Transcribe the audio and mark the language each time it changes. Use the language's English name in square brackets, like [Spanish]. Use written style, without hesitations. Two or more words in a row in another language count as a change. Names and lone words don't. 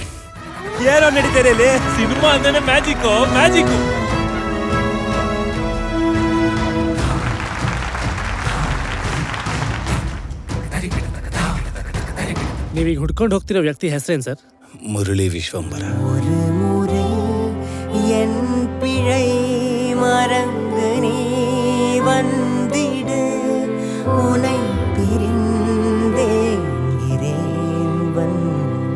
[Kannada] ಏನೋ ನಡೀತಾರೆ ಇಲ್ಲಿ. ಸಿನಿಮಾ ಅಂದ್ರೆ ಮ್ಯಾಜಿಕ್. ನೀವೀಗ ಹುಡ್ಕೊಂಡು ಹೋಗ್ತಿರೋ ವ್ಯಕ್ತಿ ಹೆಸರೇನು ಸರ್? ಮುರಳಿ ವಿಶ್ವಂಬರ. [Tamil] ஒரு முறை என் பிழை மறந்து நீ வந்திடு, உனை பிரிந்தேன் வந்து